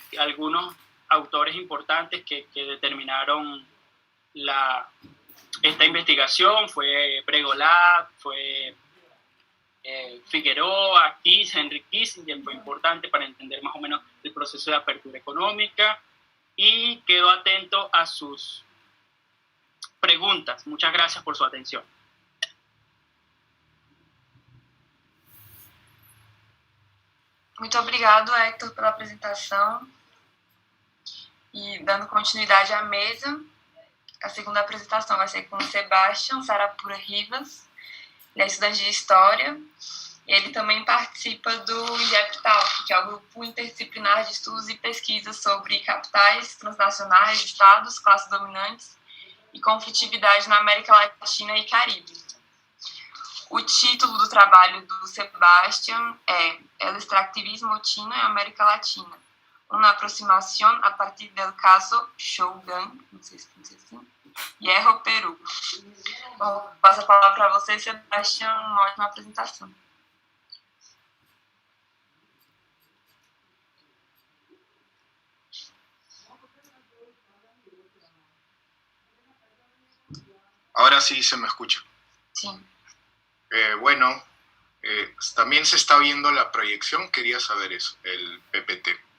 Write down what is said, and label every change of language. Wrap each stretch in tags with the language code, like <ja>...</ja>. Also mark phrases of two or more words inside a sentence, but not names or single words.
<es>Algunos autores importantes que determinaron esta investigación fue Bregolá, fue Figueroa, Henry Kissinger, fue importante para entender más o menos el proceso de apertura económica, y quedo atento a sus preguntas. Muchas gracias por su atención.</es> <pt>Muito obrigado, Hector, pela apresentação. E dando continuidade à mesa, a segunda apresentação vai ser com Sebastião Sarapura Rivas, Ele é estudante de História. Ele também participa do IGEPTAL, que é o Grupo Interdisciplinar de Estudos e Pesquisas sobre Capitais, Transnacionais, Estados, Classes Dominantes e Conflitividade na América Latina e Caribe. O título do trabalho do Sebastián é</pt> <es>El extractivismo chino en América Latina, una aproximación a partir del caso Shogun,</es> <pt>não sei se pronuncia assim, Hierro, Peru. Bom, passo a palavra para você, Sebastián, uma ótima apresentação.</pt> <es>Ahora sí se me escucha. Sí. Bueno, también se está viendo la proyección, quería saber eso, el PPT.</es>